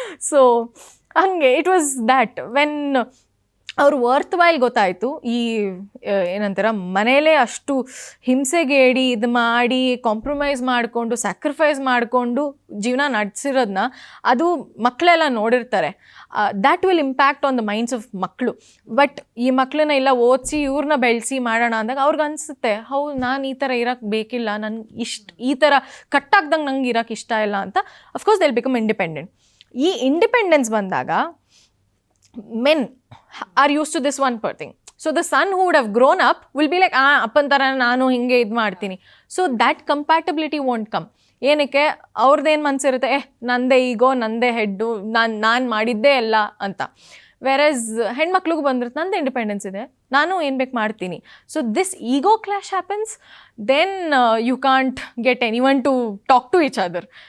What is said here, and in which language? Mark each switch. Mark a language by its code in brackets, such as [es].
[kn] So ಹಂಗೆ [en] it was that when [kn] ಅವ್ರು worth while ಗೊತ್ತಾಯಿತು, ಈ ಏನಂತಾರ ಮನೇಲೇ ಅಷ್ಟು ಹಿಂಸೆಗೇಡಿ ಇದು ಮಾಡಿ ಕಾಂಪ್ರಮೈಸ್ ಮಾಡಿಕೊಂಡು ಸ್ಯಾಕ್ರಿಫೈಸ್ ಮಾಡಿಕೊಂಡು ಜೀವನ ನಡೆಸಿರೋದನ್ನ ಅದು ಮಕ್ಕಳೆಲ್ಲ ನೋಡಿರ್ತಾರೆ. [en] that will impact on the minds of [kn] ಮಕ್ಕಳು. ಬಟ್ ಈ ಮಕ್ಕಳನ್ನ ಎಲ್ಲ ಓದಿಸಿ ಇವ್ರನ್ನ ಬೆಳೆಸಿ ಮಾಡೋಣ ಅಂದಾಗ ಅವ್ರಿಗೆ ಅನಿಸುತ್ತೆ, ಹೌದು ನಾನು ಈ ಥರ ಇರೋಕ್ಕೆ ಬೇಕಿಲ್ಲ, ನನಗೆ ಈ ಥರ ಕಟ್ಟಾಗ್ದಂಗೆ ನಂಗೆ ಇರೋಕ್ಕೆ ಇಷ್ಟ ಇಲ್ಲ ಅಂತ. [en] Of course they will become independent. [kn] ಈ ಇಂಡಿಪೆಂಡೆನ್ಸ್ ಬಂದಾಗ [en] men are used to this one per thing. So the son who would have grown up will be like, [kn] ಅಪ್ಪನ ಥರ ನಾನು ಹಿಂಗೆ ಇದು ಮಾಡ್ತೀನಿ. [en] So that compatibility won't come. [kn] ಏನಕ್ಕೆ ಅವ್ರದ್ದೇನು ಮನಸ್ಸಿರುತ್ತೆ, ನಂದೇ ಈಗೋ, ನಂದೇ ಹೆಡ್ಡು, ನಾನು ಮಾಡಿದ್ದೇ ಎಲ್ಲ ಅಂತ. ವೆರಸ್ ಹೆಣ್ಮಕ್ಳಿಗೂ ಬಂದಿರುತ್ತೆ ನಂದು ಇಂಡಿಪೆಂಡೆನ್ಸ್ ಇದೆ, ನಾನು ಏನು ಬೇಕು ಮಾಡ್ತೀನಿ. [en] So this ego clash happens, then you can't get anyone to talk to each other.